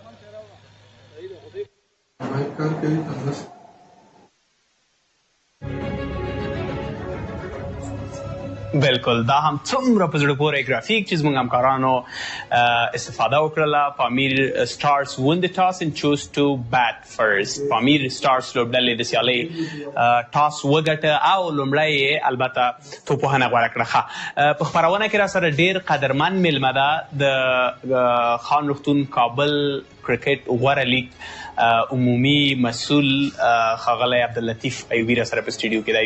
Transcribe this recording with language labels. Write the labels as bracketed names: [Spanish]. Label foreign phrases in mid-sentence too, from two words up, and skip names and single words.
[Pashto] بالکل دا هم څومره په زړه پورې ګرافیک چې زموږ همکارانو استفاده وکړله. [English] پامیر سټارز won the toss and chose to bat first. [Pashto] پامیر سټارز لوبډلې د سیالۍ ټاس وګټه او لومړی یې البته توپوهنه غوره کړه. په خپرونه کې را سره ډېر قدرمن میلمه ده د خان روغتون کابل کریکت غوره لیګ عمومي مسؤل ښاغلی عبداللطیف ایوبي را سره په سټوډیو کې ده.